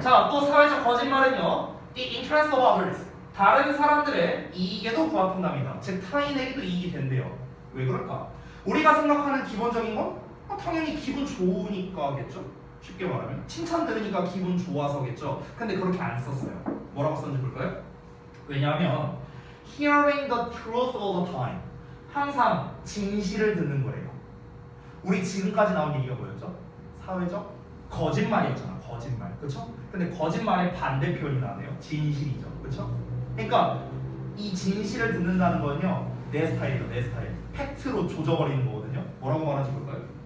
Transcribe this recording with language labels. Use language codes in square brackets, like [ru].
[ko] 자, 또 사회적 거짓말은요. [en] The interest of others. [ko] 다른 사람들의 이익에도 부합한답니다. 즉 타인에게도 이익이 된대요. 왜 그럴까? 우리가 생각하는 기본적인 건 당연히 기분 좋으니까겠죠. 쉽게 말하면 칭찬 들으니까 기분 좋아서겠죠. 근데 그렇게 안 썼어요. 뭐라고 썼는지 볼까요? 왜냐하면 [en] hearing the truth all the time, [ko] 항상 진실을 듣는 거예요. 우리 지금까지 나온 얘기가 뭐였죠? 사회적 거짓말이었잖아. 거짓말, 그렇죠? 근데 거짓말의 반대 표현이 나네요. 진실이죠, 그렇죠? 그러니까 이 진실을 듣는다는 건요 내 스타일이에요. 내 스타일. 팩트로 조져버리는 거거든요. 뭐라고 말하는지 볼까요?